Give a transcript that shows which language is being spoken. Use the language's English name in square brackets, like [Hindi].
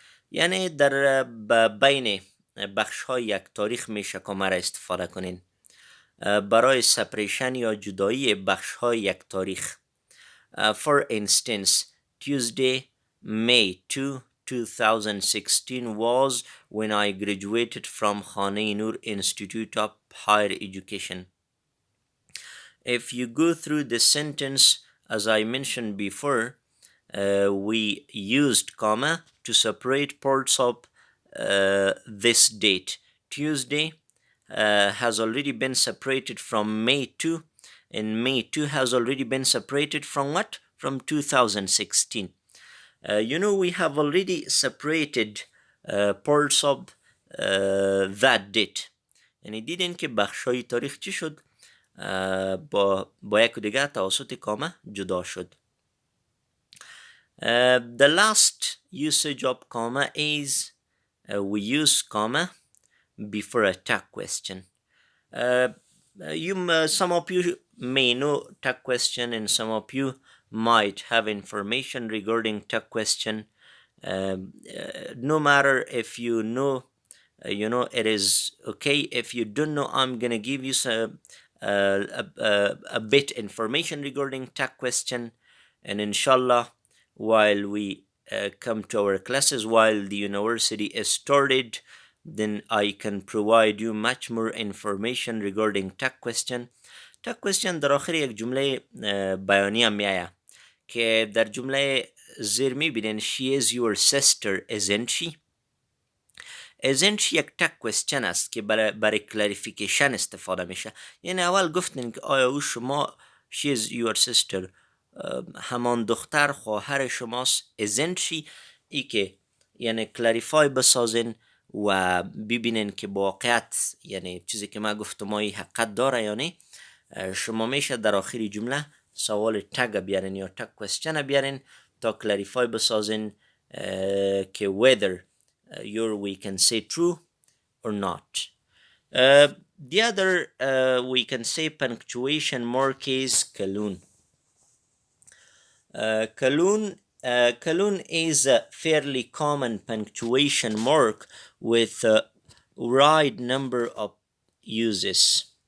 [Persian] یعنی در بین بخش‌های یک تاریخ میشه کاما را استفاده کنین برای سپریشن یا جدایی بخش‌های یک تاریخ. [English] For instance, Tuesday, May 2, 2016 was when I graduated from Khane-i-Noor Institute of Higher Education. If you go through the sentence, as I mentioned before, we used comma to separate parts of this date. Tuesday has already been separated from May 2, and May 2 has already been separated from what? From 2016. We have already separated parts of that date. [Persian] یعنی دیدین که بخشای تاریخ چی شد؟ با یک دیگه توسط کامه جدا شد. [English] The last usage of comma is we use comma before a tag question. Some of you may know tag question, and some of you might have information regarding tag question. No matter if you know, it is okay. If you don't know, I'm gonna give you a bit information regarding tag question, and inshallah, while we come to our classes, while the university is started, then I can provide you much more information regarding tag question. tag question [Persian] در آخر یک جمله بیانیه میایه که در جمله زیر میبینین [English] she is your sister isn't she. isn't she [Persian] یک تک کوشن است که برای کلاریفیکیشن استفاده میشه. یعنی اول گفتین که آیا او شما [English] she is your sister [Persian] همان دختر خواهر شماست. [English] isn't she [Persian] ای که یعنی کلاریفای بسازین و ببینین که با واقعیت یعنی چیزی که ما گفتم حقیقت داره یا نه. شما میشه در آخر جمله سوال تگ بیارین یا تگ کوشن بیارین تا کلاریفای بسازین که [English] whether we can say true or not. The other we can say punctuation mark is kalun. Kalun is a fairly common punctuation mark with a wide number of uses.